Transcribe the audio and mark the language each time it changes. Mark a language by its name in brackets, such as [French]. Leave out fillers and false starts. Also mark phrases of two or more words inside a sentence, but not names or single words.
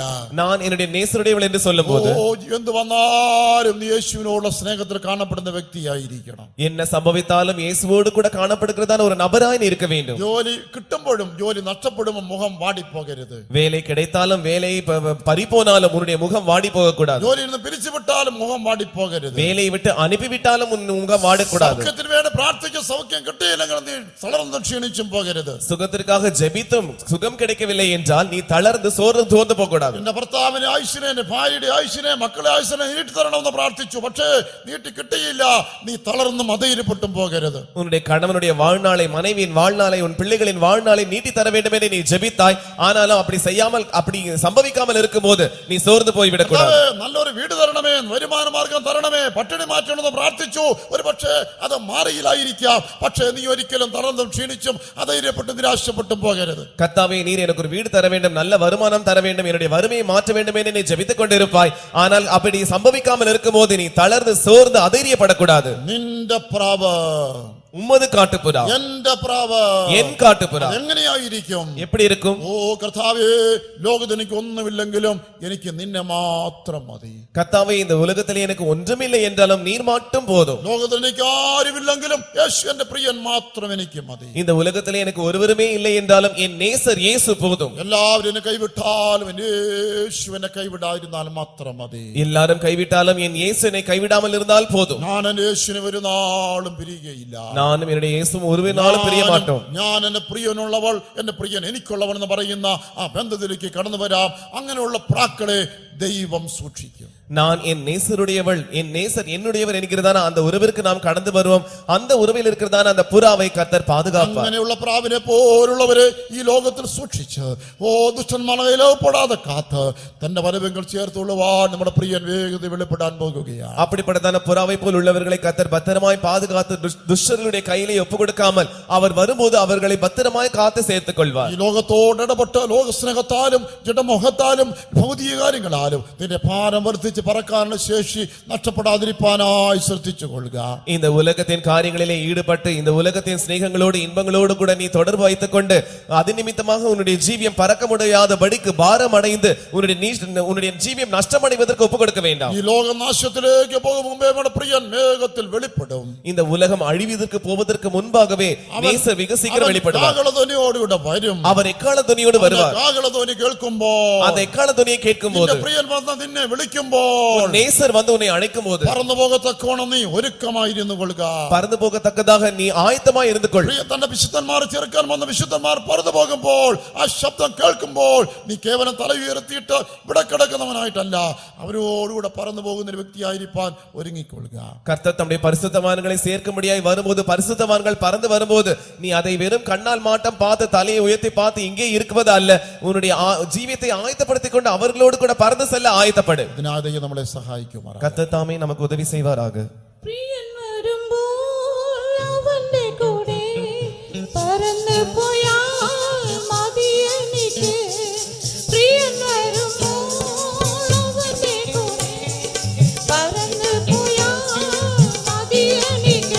[Tamil] நான் என்னுடைய நேசருடையவள் என்று சொல்லும் போது, [Malayalam] എന്ത് വന്നാലും നീ യേശുവിനോടുള്ള സ്നേഹത്തിൽ കാണപ്പെടുന്ന വ്യക്തിയായിരിക്കണം. [Tamil] என்ன சம்பவித்தாலும் இயேசுவோடு கூட காணப்படுகிறதான ஒரு நபராய் நீ இருக்க வேண்டும். [Malayalam] ജോലി കിട്ടുമ്പോഴും ജോലി നഷ്ടപ്പെടുമ്പോൾ മുഖം വാടിപ്പോകരുത്. [Tamil] வேலை கிடைத்தாலும் வேலை பறிபோனாலும் உன்னுடைய முகம் வாடி போக கூடாது. [Malayalam] ജോലിയിൽ നിന്ന് പിരിച്ചുവിട്ടാലും മുഖം വാടിപ്പോകരുത്. [Tamil] வேலையை விட்டு அனுப்பிவிட்டாலும் உன் முகம் வாடக்கூடாது. [Malayalam] സൗഖ്യത്തിന് വേണ്ടി പ്രാർത്ഥിച്ച് സൗഖ്യം കിട്ടിയില്ലെങ്കിൽ നീ തളർന്നും ക്ഷീണിച്ചും പോകരുത്. [Tamil] சுகத்திற்காக ஜெபித்தும் சுகம் கிடைக்கவில்லை என்றால் நீ தளர்ந்து சோர்ந்து போக கூடாது. [Malayalam] എന്റെ ഭർത്താവിനെ ആയുഷിനെ, എന്റെ ഭാര്യയുടെ ആയുഷിനെ, മക്കളെ ആയുഷിനെ നീട്ടി തരണമെന്ന് പ്രാർത്ഥിച്ചു, പക്ഷേ നീട്ടി കിട്ടിയില്ല. നീ തളർന്നും അധൈര്യപ്പെട്ടും പോകരുത്. [Tamil] உன்னுடைய கணவனுடைய வாழ்நாளை, மனைவியின் வாழ்நாளை, உன் பிள்ளைகளின் வாழ்நாளை நீட்டி தர வேண்டும் என்று நீ ஜெபித்தாய். ஆனாலும் அப்படி செய்யாமல், அப்படி சம்பவிக்காமல் இருக்கும்போது நீ சோர்ந்து போய்விடக் கூடாது. [Malayalam] നല്ലൊരു വീട് തരണമേ, വരുമാന മാർഗം തരണമേ, പട്ടിണി മാറ്റണമെന്ന് പ്രാർത്ഥിച്ചു. ഒരു പക്ഷേ അത് മാറിയില്ലായിരിക്കാം. പക്ഷേ നീ ഒരിക്കലും തളർന്നും ക്ഷീണിച്ചും അധൈര്യപ്പെട്ടും നിരാശപ്പെട്ടും പോകരുത്. [Tamil] கர்த்தாவே நீர் எனக்கு ஒரு வீடு தர வேண்டும், நல்ல வருமானம் தர வேண்டும், என்னுடைய வறுமையை மாற்ற வேண்டும் என்று நீ ஜெபித்துக் கொண்டிருப்பாய். ஆனால் அப்படி சம்பவிக்காமல் இருக்கும்போது நீ தளர்ந்து சோர்ந்து அதைரியப்படக்கூடாது. [Malayalam] നിന്റെ പ്രാവ്, [Tamil] உம்மது காட்டுப்புறா, [Malayalam] എന്റെ പ്രാവ്, [Tamil] என் காட்டுப்புறா [Malayalam] എങ്ങനെയായിരിക്കും? [Tamil] எப்படி இருக்கும்? [Malayalam] ഓ കർത്താവേ, ലോകത്ത് എനിക്ക് ഒന്നുമില്ലെങ്കിലും എനിക്ക് നിന്നെ മാത്രം മതി. [Tamil] கர்த்தாவே இந்த உலகத்திலே எனக்கு ஒன்றுமில்லை என்றாலும் நீர் மட்டும் போதும். [Malayalam] ലോകത്ത് എനിക്ക് ആരുമില്ലെങ്കിലും യേശു എന്റെ പ്രിയൻ മാത്രം എനിക്ക് മതി. [Tamil] இந்த உலகத்திலே எனக்கு ஒருவருமே இல்லை என்றாலும் என் நேசர் இயேசு போதும். [Malayalam] എല്ലാവരും എന്നെ കൈവിട്ടാലും എന്റെ യേശു എന്നെ കൈവിടാതിരുന്നാൽ മാത്രം മതി. [Tamil] எல்லாரும் கைவிட்டாலும் என் இயேசு என்னை கைவிடாமல் இருந்தால் போதும். [Malayalam] ഞാൻ എന്റെ യേശുവിനെ ഒരു നാളും പിരിയുകയില്ല. [Tamil] நானும் என்னுடைய இயேசுவும் ஒரு நாளும் பிரிய மாட்டோம். [Malayalam] ഞാൻ എന്റെ പ്രിയനുള്ളവൾ, എന്റെ പ്രിയൻ എനിക്കുള്ളവൻ എന്ന് പറയുന്ന ആ ബന്ധത്തിലേക്ക് കടന്നു വരാം. അങ്ങനെയുള്ള പ്രാക്കളെ ദൈവം സൂക്ഷിക്കും. [Tamil] நான் என் நேசருடையவள், என் நேசர் என்னுடையவர் என்கிறதான அந்த உறவிற்கு நாம் கடந்து வருவோம். அந்த உறவில் இருக்கிறதான அந்த புறாவை கர்த்தர் பாதுகாப்பார். [Malayalam] അങ്ങനെയുള്ള പ്രാവിനെ പോലുള്ളവരെ ഈ ലോകത്തിൽ സൂക്ഷിച്ച്, ദുഷ്ടന്മാരുടെ ഇലപ്പെടാതെ കാത്ത് തന്റെ വരവെങ്കിൽ ചേർത്തുള്ളവാൻ നമ്മുടെ പ്രിയൻ വേഗത വെളിപ്പെടാൻ പോകുകയാണ്. [Tamil] அப்படிப்பட்டதான புறாவை போல் உள்ளவர்களை கர்த்தர் பத்திரமாய் பாதுகாத்து துஷ்டர்களுடைய கையிலே ஒப்பு கொடுக்காமல் அவர் வரும்போது அவர்களை பத்திரமாய் காத்து சேர்த்துக் கொள்வார். [Malayalam] ഈ ലോകത്തോട് ഇടപെട്ട് ലോകസ്നേഹത്താലും ജഡമോഹത്താലും ഭൗതിക കാര്യങ്ങളാലും നിന്റെ ഭാരം വർദ്ധിച്ച ഉയർത്തി പറക്കാനുള്ള ശേഷി നഷ്ടപ്പെടാതിരിക്കാനായി ശ്രദ്ധിച്ചു കൊള്ളുക. [Tamil] இந்த உலகத்தின் காரியங்களிலே ஈடுபட்டு இந்த உலகத்தின் சிநேகங்களோடு இன்பங்களோடு கூட நீ தொடர்பு வைத்துக் கொண்டு அது நிமித்தமாக உன்னுடைய ஜீவியம் பறக்க முடியாதபடிக்கு பாரம் அடைந்து உன்னுடைய ஜீவியம் நஷ்டமடைவதற்கு ஒப்புக் கொடுக்க வேண்டாம். [Malayalam] ഈ ലോകം നാശത്തിലേക്ക് പോകും മുമ്പേ നമ്മുടെ പ്രിയൻ വേഗത്തിൽ വെളിപ്പെടും. [Tamil] இந்த உலகம் அழிவதற்கு போவதற்கு முன்பாகவே நேசர் மிக சீக்கிரம் வெளிப்படுவார். [Malayalam] കാഹളധ്വനിയോടുകൂടെ വരും. [Tamil] அவர் எக்கால துணியோடு வருவார். [Malayalam] കാഹളധ്വനി കേൾക്കുമ്പോൾ [Tamil] அந்த எக்கால துணியை கேட்கும்போது [Malayalam] പ്രിയൻ വന്ന് നിന്നെ വിളിക്കുമ്പോൾ [Tamil] நேசர் வந்து உன்னை அழைக்கும்போது [Malayalam] പറന്നു പോകത്തക്കോണം നീ ഒരുക്കമായിരുന്നു കൊള്ളുക. [Tamil] பறந்து போகத்தக்கதாக நீ ஆயத்தமாய் இருந்து கொள். [Malayalam] തന്റെ വിശുദ്ധന്മാരെ ചേർക്കാൻ വന്ന വിശുദ്ധന്മാർ പറന്നു പോകുമ്പോൾ ആ ശബ്ദം കേൾക്കുമ്പോൾ നീ കേവലം തല ഉയർത്തിയിട്ട് ഇവിടെ കിടക്കുന്നവനായിട്ടല്ല, അവരോടുകൂടെ പറന്നു പോകുന്ന ഒരു വ്യക്തിയായിരിക്കാൻ ഒരുങ്ങിക്കൊള്ളുക. [Tamil] கர்த்தர் தம்முடைய பரிசுத்தவான்களை சேர்க்கும்படியாய் வரும்போது பரிசுத்தவான்கள் பறந்து வரும்போது நீ அதை வெறும் கண்ணால் மாட்டம் பார்த்து தலையை உயர்த்தி பார்த்து இங்கே இருக்குவது அல்ல, உன்னுடைய ஜீவியத்தை ஆயத்தப்படுத்திக் கொண்டு அவர்களோடு கூட பறந்து செல்ல ஆயத்தப்படு. [Malayalam] ഇതിനായി നമ്മളെ സഹായിക്കുമാറാകട്ടെ. [Tamil] கர்த்தர் தாமே நமக்கு உதவி செய்வாராக. [Malayalam] പ്രിയൻ വരുമ്പോൾ അവന്റെ കൂടെ പറന്നു പോയാൽ മതി എനിക്ക്. പ്രിയൻ വരുമ്പോൾ അവന്റെ കൂടെ പറന്നു പോയാൽ മതി എനിക്ക്.